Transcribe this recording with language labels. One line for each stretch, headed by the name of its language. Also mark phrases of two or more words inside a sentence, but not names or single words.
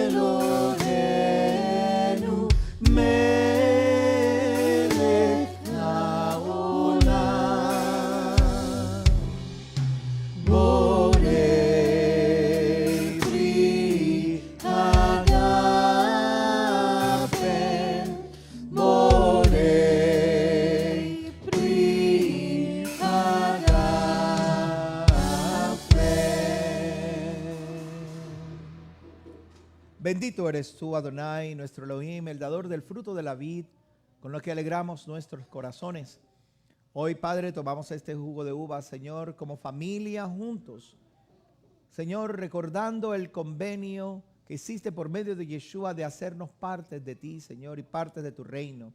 Hebrew: אלוהינו מלך העולם בורא פרי הגפן בורא פרי הגפן.
Spanish: Bendito eres tú, Adonai, nuestro Elohim, el dador del fruto de la vid, con lo que alegramos nuestros corazones. Hoy, Padre, tomamos este jugo de uva, Señor, como familia juntos. Señor, recordando el convenio que hiciste por medio de Yeshua de hacernos partes de ti, Señor, y partes de tu reino.